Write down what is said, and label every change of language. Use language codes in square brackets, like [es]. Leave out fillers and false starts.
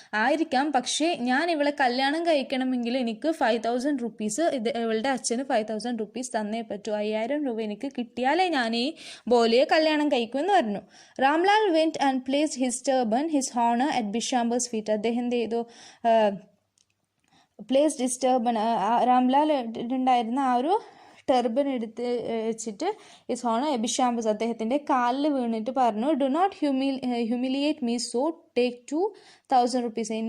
[ml] ആയിരിക്കാം, പക്ഷേ ഞാൻ ഇവളെ കല്യാണം കഴിക്കണമെങ്കിൽ എനിക്ക് 5,000 rupees, ഇവളുടെ അച്ഛന് 5,000 rupees തന്നേ പറ്റൂ. 5,000 രൂപ എനിക്ക് കിട്ടിയാലേ ഞാൻ ഈ ബോലിയെ കല്യാണം കഴിക്കുമെന്ന് പറഞ്ഞു. [en] Ramlal went and placed his turban, his honor, at Bishamber's feet. [ml] അദ്ദേഹം എന്ത് ചെയ്തു, [en] placed his turban, [ml] രാംലാൽ ഉണ്ടായിരുന്ന ആ ഒരു ടെർബൻ എടുത്ത് വെച്ചിട്ട് ഹിസ് ഹോണർ ബിഷാംബസ് അദ്ദേഹത്തിൻ്റെ കാലിൽ വീണിട്ട് പറഞ്ഞു, [en] Do not humiliate me, so take 2,000 rupees.